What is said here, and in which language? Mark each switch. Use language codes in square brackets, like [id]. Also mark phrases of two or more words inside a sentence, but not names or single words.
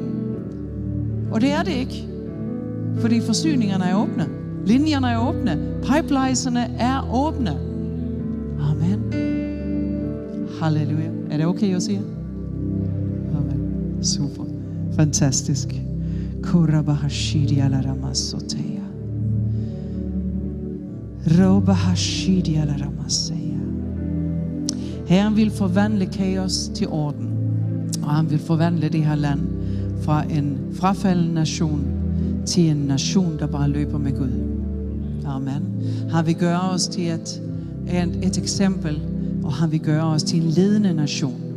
[da] Og det er det ikke. Fordi forsyningerne er åbne. Linjerne er åbne. Pipelineserne er åbne. Amen. Halleluja. Er det okay at sige? Amen. Super. Fantastisk. Korabahashidia la ramasoteya. Robahashidia la ramaseya. Herren vil forvandle kaos til orden. Og han vil forvandle det her land fra en frafalden nation til en nation, der bare løber med Gud. Amen. Han vil gøre os til et eksempel, og han vil gøre os til en ledende nation.